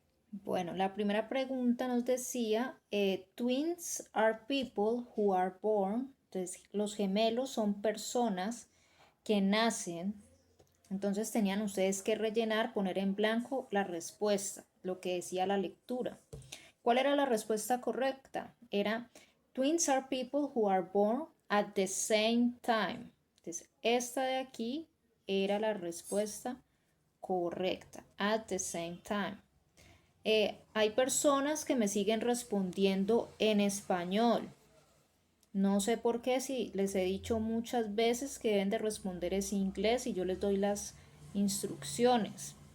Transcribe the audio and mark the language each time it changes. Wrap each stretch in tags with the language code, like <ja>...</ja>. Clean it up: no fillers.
<es>Bueno, la primera pregunta nos decía,</es> <en>twins are people who are born.</en> <es>Entonces, los gemelos son personas que nacen. Entonces tenían ustedes que rellenar, poner en blanco la respuesta, lo que decía la lectura. ¿Cuál era la respuesta correcta? Era,</es> <en>twins are people who are born at the same time.</en> <es>Entonces, esta de aquí era la respuesta correcta,</es> <en>at the same time.</en> <es>Hay personas que me siguen respondiendo en español. No sé por qué, si les he dicho muchas veces que deben de responder en inglés y yo les doy las instrucciones.</es>